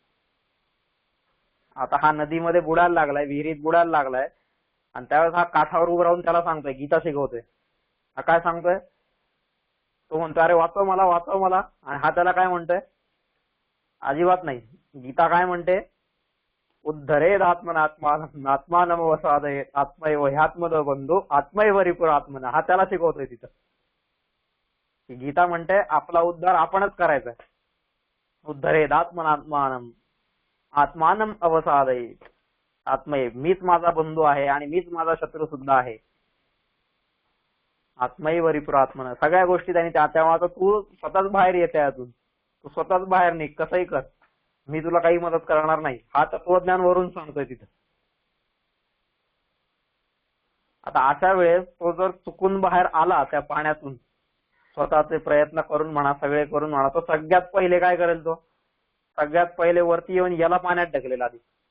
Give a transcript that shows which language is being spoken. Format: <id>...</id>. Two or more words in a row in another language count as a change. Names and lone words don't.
<mr>आता हा नदीमध्ये बुडायला लागलाय, विहिरीत बुडायला लागलाय आणि त्यावेळेस हा काठावर उभं राहून त्याला सांगतोय, गीता शिकवतोय. हा काय सांगतोय, तो म्हणतो अरे वाचव मला, वाचव मला. आणि हा त्याला काय म्हणतोय, अजिबात नाही. गीता काय म्हणते,</mr> <sa>उद्धरेद आत्मानमवसादयेत आत्मैव ह्यात्मदो बंधू आत्मैव रिपुर आत्मना.</sa> <mr>हा त्याला शिकवतोय तिथं. गीता म्हणते आपला उद्धार आपणच करायचा.</mr> <sa>उद्धरेद आत्मनात्मानम आत्मानम अवसादयेत आत्मैव,</sa> <mr>मीच माझा बंधू आहे आणि मीच माझा शत्रू सुद्धा आहे.</mr> <sa>आत्मैव रिपुर आत्मना,</sa> <mr>सगळ्या गोष्टी त्यांनी त्यामुळे तू स्वतःच बाहेर येते अजून, तू स्वतःच बाहेर निघ, कसंही कर, मी तुला काही मदत करणार नाही. हा तत्वज्ञान वरून सांगतोय तिथं. आता अशा वेळेस तो जर चुकून बाहेर आला त्या पाण्यातून, स्वतःचे प्रयत्न करून म्हणा, सगळे करून म्हणा, तो सगळ्यात पहिले काय करेल, तो सगळ्यात पहिले वरती येऊन याला पाण्यात ढकलेल आधी.</mr>